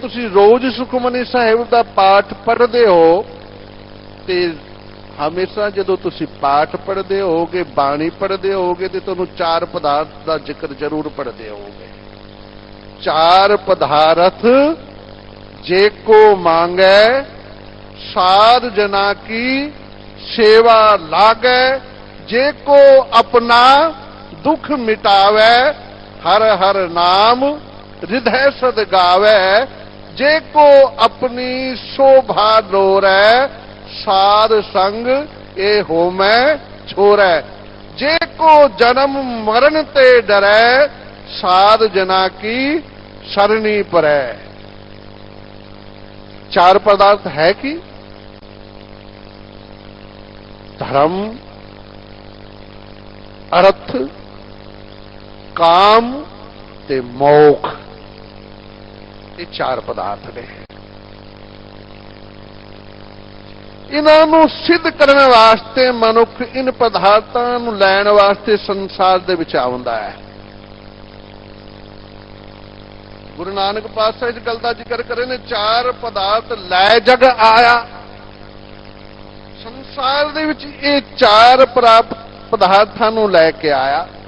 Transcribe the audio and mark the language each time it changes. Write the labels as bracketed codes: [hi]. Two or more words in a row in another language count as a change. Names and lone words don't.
[pa] ਤੁਸੀਂ ਰੋਜ਼ ਸੁਖਮਨੀ ਸਾਹਿਬ ਦਾ ਪਾਠ ਪੜ੍ਹਦੇ ਹੋ ਤੇ ਹਮੇਸ਼ਾ ਜਦੋਂ ਤੁਸੀਂ ਪਾਠ ਪੜ੍ਹਦੇ ਹੋਗੇ, ਬਾਣੀ ਪੜ੍ਹਦੇ ਹੋਗੇ ਤੇ ਤੁਹਾਨੂੰ ਚਾਰ ਪਦਾਰਥ ਦਾ ਜ਼ਿਕਰ ਜ਼ਰੂਰ ਪੜ੍ਹਦੇ ਹੋਗੇ। [bra] चार पदार्थ जे को मांगे, साध जना की सेवा लागे, जे को अपना दुख मिटावे, हर हर नाम हृदय सद गावे। जे को अपनी शोभा लोरै, साध संग ए होमै छोरै। जे को जन्म मरण ते डरै, साध जना की सरणी परै। [pa] ਚਾਰ ਪਦਾਰਥ ਹੈ ਕਿ ਧਰਮ, ਅਰਥ, ਕਾਮ ਤੇ ਮੋਕਸ਼, ਏ ਚਾਰ ਪਦਾਰਥ ਨੇ। ਇਨ੍ਹਾਂ ਸਿੱਧ ਕਰਨੇ ਵਾਸਤੇ ਮਨੁੱਖ ਇਨ ਪਦਾਰਥਾਂ ਲੈਣ ਵਾਸਤੇ ਸੰਸਾਰ ਦੇ ਵਿੱਚ ਆਉਂਦਾ ਹੈ। ਗੁਰੂ ਨਾਨਕ ਪਾਤਸ਼ਾਹ ਇਸ ਗੱਲ ਕਾ ਜ਼ਿਕਰ ਕਰੇ ਨੇ, [bra] चार पदार्थ लै जग आया। [pa] ਸੰਸਾਰ ਦੇ ਵਿੱਚ ਏ ਚਾਰ ਪਦਾਰਥਾਂ ਨੂੰ ਲੈਕੇ ਆਇਆ।